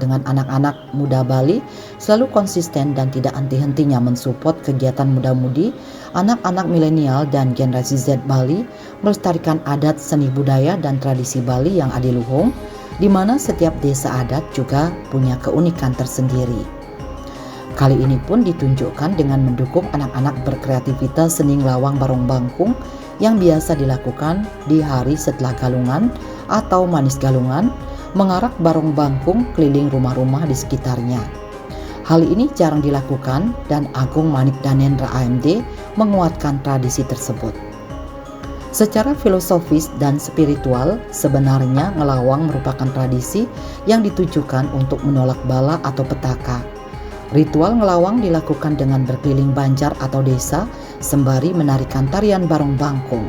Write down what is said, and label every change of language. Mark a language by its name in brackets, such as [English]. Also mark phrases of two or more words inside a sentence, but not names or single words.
[Indonesian] dengan anak-anak muda Bali selalu konsisten dan tidak henti-hentinya mensupport kegiatan muda-mudi, anak-anak milenial dan generasi Z Bali melestarikan adat, seni budaya dan tradisi Bali yang adiluhung, di mana setiap desa adat juga punya keunikan tersendiri. Kali ini pun ditunjukkan dengan mendukung anak-anak berkreativitas seni ngelawang barong bangkung yang biasa dilakukan di hari setelah galungan atau manis galungan, mengarak barong bangkung keliling rumah-rumah di sekitarnya. Hal ini jarang dilakukan dan Agung Manik Danendra AMD menguatkan tradisi tersebut. Secara filosofis dan spiritual, sebenarnya ngelawang merupakan tradisi yang ditujukan untuk menolak bala atau petaka. Ritual ngelawang dilakukan dengan berkeliling banjar atau desa sembari menarikan tarian barong bangkung.